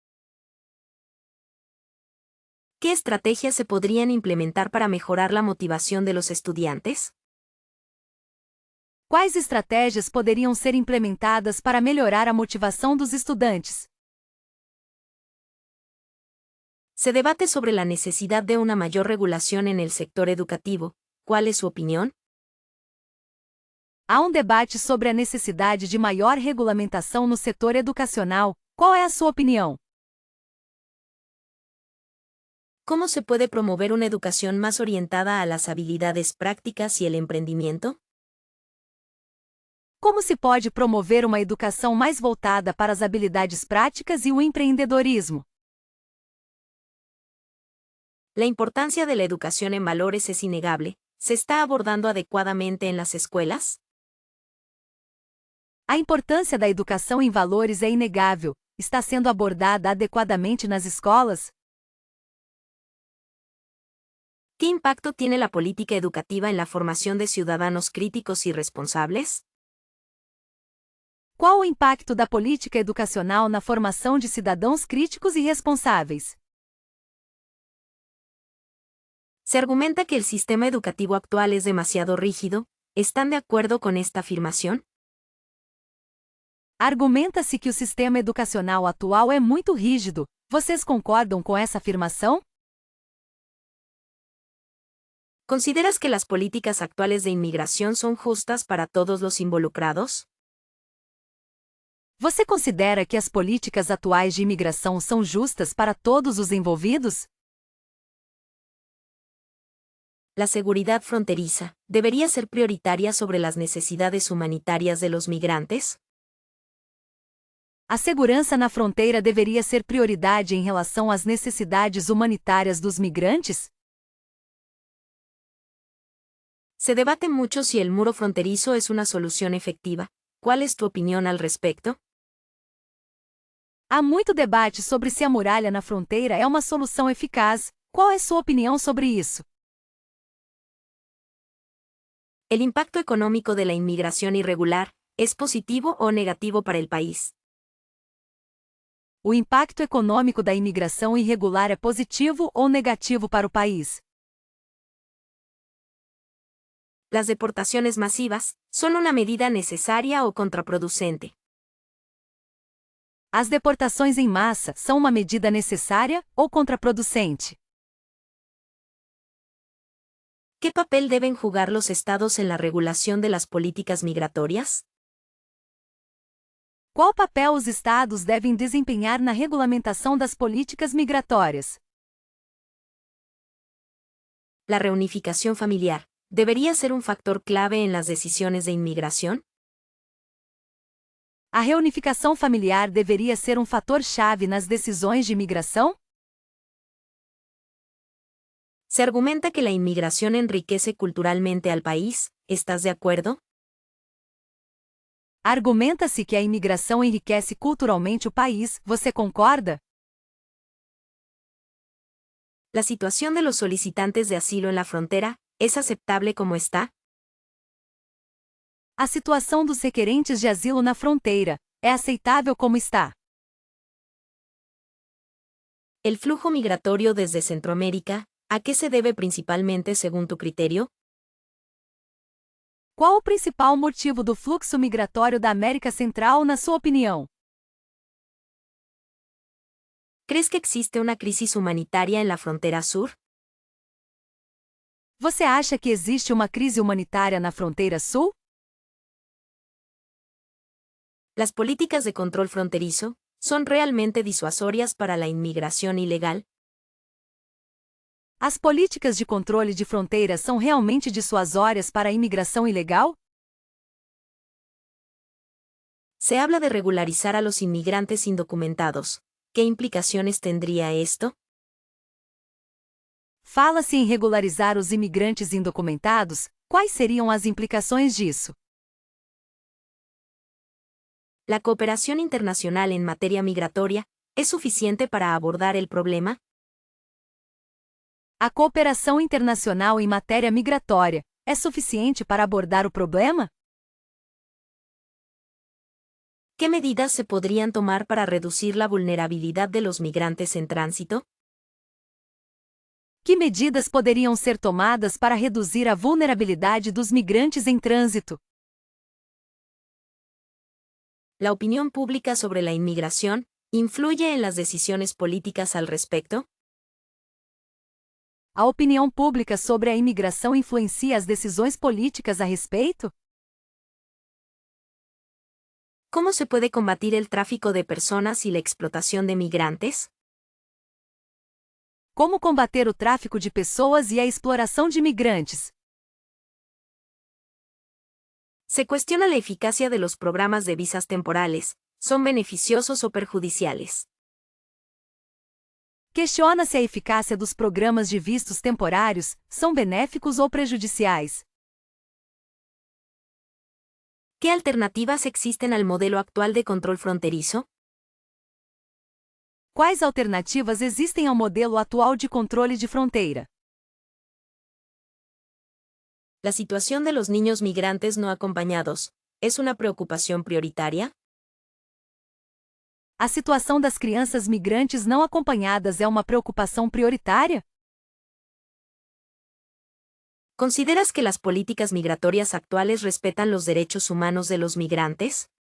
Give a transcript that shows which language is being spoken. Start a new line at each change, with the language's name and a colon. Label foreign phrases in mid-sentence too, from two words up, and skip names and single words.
Spanish: ¿Qué estrategias se podrían implementar para mejorar la motivación de los estudiantes?
Portuguese: Quais estratégias poderiam ser implementadas para melhorar a motivação dos estudantes?
Spanish: Se debate sobre la necesidad de una mayor regulación en el sector educativo. ¿Cuál es su opinión?
Portuguese: Há debate sobre a necessidade de maior regulamentação no setor educacional. Qual é a sua opinião?
Spanish: ¿Cómo se puede promover una educación más orientada a las habilidades prácticas y el emprendimiento?
Portuguese: Como se pode promover uma educação mais voltada para as habilidades práticas e o empreendedorismo?
Spanish: La importancia de la educación en valores es innegable. ¿Se está abordando adecuadamente en las escuelas?
Portuguese: A importância da educação em valores é inegável. Está sendo abordada adequadamente nas escolas?
Spanish: ¿Qué impacto tiene la política educativa en la formación de ciudadanos críticos y responsables?
Portuguese: Qual o impacto da política educacional na formação de cidadãos críticos e responsáveis?
Spanish: Se argumenta que el sistema educativo actual es demasiado rígido. ¿Están de acuerdo con esta afirmación?
Portuguese: Argumenta-se que o sistema educacional atual é muito rígido. Vocês concordam com essa afirmação?
Spanish: ¿Consideras que las políticas actuales de inmigración son justas para todos los involucrados?
Portuguese: Você considera que as políticas atuais de imigração são justas para todos os envolvidos?
Spanish: La seguridad fronteriza debería ser prioritaria sobre las necesidades humanitarias de los migrantes.
Portuguese: A segurança na fronteira deveria ser prioridade em relação às necessidades humanitárias dos migrantes?
Spanish: Se debate mucho si el muro fronterizo es una solución efectiva. ¿Cuál es tu opinión al respecto?
Portuguese: Há muito debate sobre se a muralha na fronteira é uma solução eficaz. Qual é sua opinião sobre isso?
Spanish: ¿El impacto económico de la inmigración irregular es positivo o negativo para el país?
Portuguese: O impacto econômico da imigração irregular é positivo ou negativo para o país?
Spanish: Las deportaciones masivas son una medida necesaria o contraproducente.
Portuguese: As deportações em massa são uma medida necessária ou contraproducente?
Spanish: ¿Qué papel deben jugar los estados en la regulación de las políticas migratorias?
Portuguese: Qual papel os estados devem desempenhar na regulamentação das políticas migratórias?
Spanish: La reunificación familiar debería ser un factor clave en las decisiones de inmigración.
Portuguese: A reunificação familiar deveria ser um fator-chave nas decisões de imigração?
Spanish: Se argumenta que la inmigración enriquece culturalmente al país. ¿Estás de acuerdo?
Portuguese: Argumenta-se que a imigração enriquece culturalmente o país. Você concorda?
Spanish: La situación de los solicitantes de asilo en la frontera es aceptable como está.
Portuguese: A situação dos requerentes de asilo na fronteira é aceitável como está?
Spanish: El flujo migratorio desde Centroamérica, ¿a qué se debe principalmente según tu criterio?
Portuguese: Qual o principal motivo do fluxo migratório da América Central, na sua opinião?
Spanish: ¿Crees que existe una crisis humanitaria en la frontera sur?
Portuguese: Você acha que existe uma crise humanitária na fronteira sul?
Spanish: ¿Las políticas de control fronterizo son realmente disuasorias para la inmigración ilegal?
Portuguese: As políticas de controle de fronteiras são realmente dissuasórias para a imigração ilegal?
Spanish: Se habla de regularizar a los inmigrantes indocumentados. ¿Qué implicaciones tendría esto?
Portuguese: Fala-se em regularizar os imigrantes indocumentados. Quais seriam as implicações disso?
Spanish: ¿La cooperación internacional en materia migratoria es suficiente para abordar el problema?
Portuguese: A cooperação internacional em matéria migratória é suficiente para abordar o problema?
Spanish: ¿Qué medidas se podrían tomar para reducir la vulnerabilidad de los migrantes en tránsito?
Portuguese: Que medidas poderiam ser tomadas para reduzir a vulnerabilidade dos migrantes em trânsito?
Spanish: ¿La opinión pública sobre la inmigración influye en las decisiones políticas al respecto?
Portuguese: A opinião pública sobre a imigração influencia as decisões políticas a respeito?
Spanish: ¿Cómo se puede combatir el tráfico de personas y la explotación de migrantes?
Portuguese: Como combater o tráfico de pessoas e a exploração de migrantes?
Spanish: Se cuestiona la eficacia de los programas de visas temporales. ¿Son beneficiosos o perjudiciales?
Portuguese: Questiona-se a eficácia dos programas de vistos temporários, são benéficos ou prejudiciais?
Spanish: ¿Qué alternativas existen al modelo actual de control fronterizo?
Portuguese: Quais alternativas existem ao modelo atual de controle de fronteira?
Spanish: ¿La situación de los niños migrantes no acompañados es una preocupación prioritaria?
Portuguese: A situação das crianças migrantes não acompanhadas é uma preocupação prioritária?
Spanish: ¿Consideras que las políticas migratorias actuales respetan los derechos humanos de los migrantes?